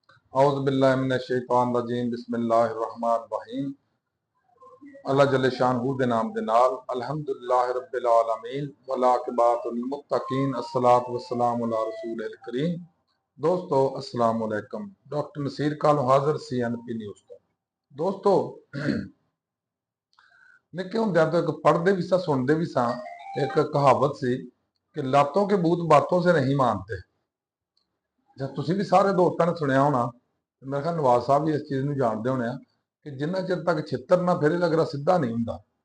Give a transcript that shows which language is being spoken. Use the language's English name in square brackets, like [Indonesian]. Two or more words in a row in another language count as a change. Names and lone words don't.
[Arabic] أعوذ بالله من الشيطان الرجيم بسم الله الرحمن الرحيم. [Punjabi] ਅੱਲਾਹ ਜੱਲੇ ਸ਼ਾਨਹੂ ਦੇ ਨਾਮ ਦੇ ਨਾਲ [Arabic] الحمد لله رب العالمين والعاقبة للمتقين الصلاة والسلام على الرسول الكريم. [Punjabi] दोस्तों [Arabic] السلام عليكم. [Punjabi] ਡਾਕਟਰ ਨਸੀਰ ਕਾਲ ਹਾਜ਼ਰ CNP ਨਿਊਜ਼ ਤੋਂ। ਦੋਸਤੋ ਨਿੱਕੇ ਹੁੰਦਿਆਂ ਤੋਂ ਇੱਕ ਪੜ੍ਹਦੇ ਵੀ ਸਾਂ ਸੁਣਦੇ ਵੀ ਸਾਂ, ਇੱਕ ਕਹਾਵਤ ਸੀ ਕਿ [Urdu] لاتوں کے بوت باتوں سے نہیں مانتے. [Punjabi] ਜਾਂ ਤੁਸੀਂ ਵੀ ਸਾਰੇ ਦੋਸਤਾਂ ਨੇ ਸੁਣਿਆ ਹੋਣਾ, ਮੇਰੇ ਖਿਆਲ ਨਵਾਜ਼ ਸਾਹਿਬ ਵੀ ਇਸ ਚੀਜ਼ ਨੂੰ ਜਾਣਦੇ ਹੋਣੇ ਆ ਕਿ ਜਿੰਨਾ ਚਿਰ ਤੱਕ ਛਿੱਤਰ ਨਾ ਫਿਰੇ ਲਗਰਾ ਸਿੱਧਾ ਨਹੀਂ ਹੁੰਦਾ।